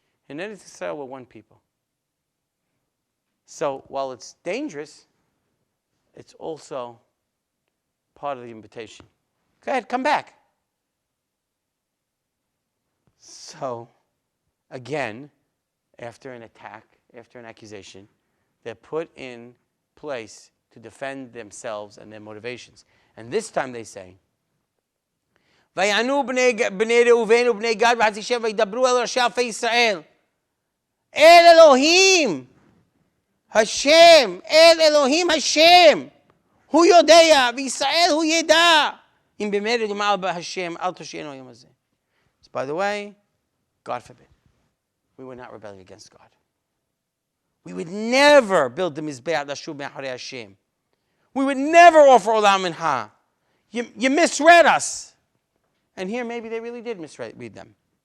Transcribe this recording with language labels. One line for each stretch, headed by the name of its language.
English: In Eretz Israel, we're one people. So while it's dangerous, it's also part of the invitation. Go ahead, come back. So, again, after an attack, after an accusation, they're put in place to defend themselves and their motivations. And this time they say,
Hebrew: ויענו בני ראובן ובני גד וחצי שבט וידברו אל ראשי אלפי ישראל. אל אלוהים השם, אל אלוהים השם, הוא יודע, וישראל הוא ידע, אם במרד יאמר בהשם, אל תושיענו היום הזה.
English: So by the way, God forbid, we would not rebel against God. We would never build the Mizbeach Lashub Me'acharei Hashem. We would never offer Olam Mincha. You misread us. And here maybe they really did misread them.